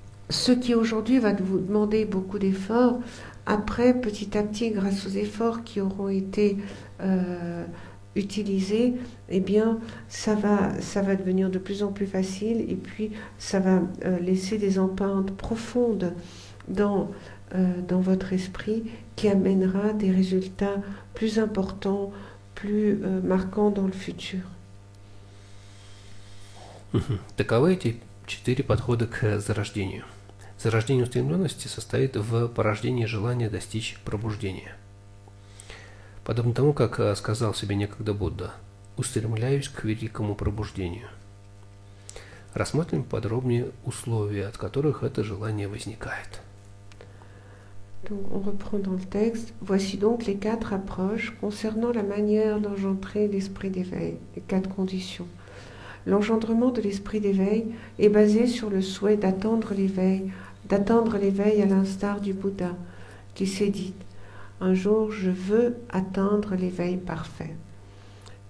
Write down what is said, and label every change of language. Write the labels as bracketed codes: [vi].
[fr] Ce qui aujourd'hui va vous demander beaucoup d'efforts, après, petit à petit, grâce aux efforts qui auront été utilisés, eh bien, ça va devenir de plus en plus facile et puis ça va laisser des empreintes profondes dans votre esprit qui amènera des résultats plus importants, plus marquants dans le futur. [ru] Таковы эти 4 подхода к зарождению. Зарождение устремленности состоит в порождении желания достичь пробуждения. Подобно тому, как сказал себе некогда Будда, устремляюсь к великому пробуждению. Рассмотрим подробнее условия, от которых это желание возникает. [fr] Donc, on reprend dans le texte. Voici donc les 4 approches concernant la manière d'engendrer l'esprit d'éveil, les 4 conditions. L'engendrement de l'esprit d'éveil est basé sur le souhait d'attendre l'éveil à l'instar du Bouddha, qui s'est dit « Un jour, je veux atteindre l'éveil parfait ».